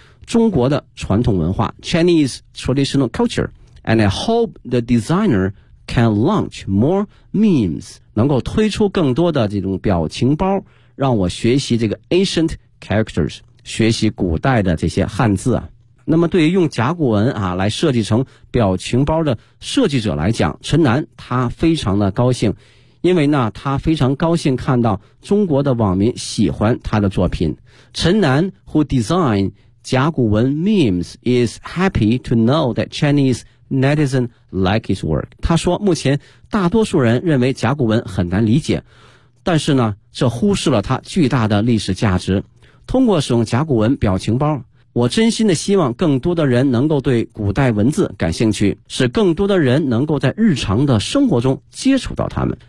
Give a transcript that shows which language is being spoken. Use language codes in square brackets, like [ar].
[zh] 中国的传统文化 [en] Chinese traditional culture, and I hope the designer can launch more memes, [zh] 能够推出更多的这种表情包，让我学习这个 [en] ancient characters, [zh] 学习古代的这些汉字啊。那么对于用甲骨文啊来设计成表情包的设计者来讲，陈楠他非常的高兴，因为呢他非常高兴看到中国的网民喜欢他的作品。 [en] 陈楠 who designed 甲骨文 memes is happy to know that Chinese netizens like his work. [zh] 他说目前大多数人认为甲骨文很难理解，但是呢这忽视了他巨大的历史价值。通过使用甲骨文表情包，我真心的希望更多的人能够对古代文字感兴趣，使更多的人能够在日常的生活中接触到他们。